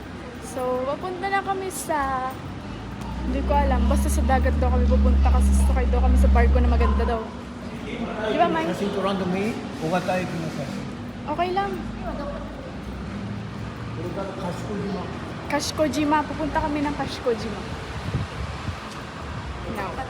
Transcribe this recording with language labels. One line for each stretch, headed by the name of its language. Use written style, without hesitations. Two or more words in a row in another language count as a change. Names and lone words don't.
Filipino: So, papunta na kami sa... Hindi ko alam. Basta sa dagat daw kami pupunta kasi sakay daw kami sa barko na maganda daw. Di ba, Mike?
Japanese: 写真撮らんでもいい？小型駅の写真。
Filipino: Okay lang.
Japanese: これから賢島。
Filipino: Kashikojima. Pupunta kami ng Kashikojima.
English: Now.